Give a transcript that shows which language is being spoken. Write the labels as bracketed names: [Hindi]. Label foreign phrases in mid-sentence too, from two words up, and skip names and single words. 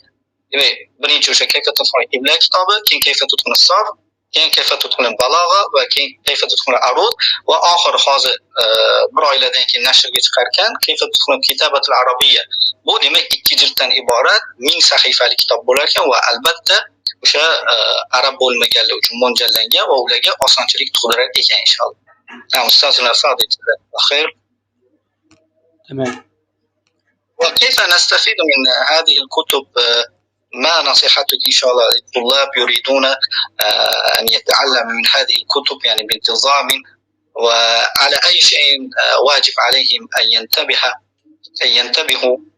[Uzbek] Demak, birinchi o'sha kayfa tutqun imlo kitobi, keyin kayfa tutqun sarf, keyin kayfa tutqun balogha va keyin kayfa tutqun arud va oxiri hozir bir oylardan keyin nashrga chiqarkan kayfa tutqun kitabatul arabiyya. Bu demak 2 jilddan iborat 1000 sahifali kitob bo'lar ekan va albatta o'sha arab bo'lmaganlar uchun mo'ljallangan va ularga osonchilik tug'dirar ekan inshaalloh. Ustozlar Sodiq, xayr. [Arabic] تمام. وكيف نستفيد من هذه الكتب؟ ما نصيحتك إن شاء الله للطلاب يريدون أن يتعلموا من هذه الكتب يعني بانتظام، وعلى أي شيء واجب عليهم أن ينتبهوا؟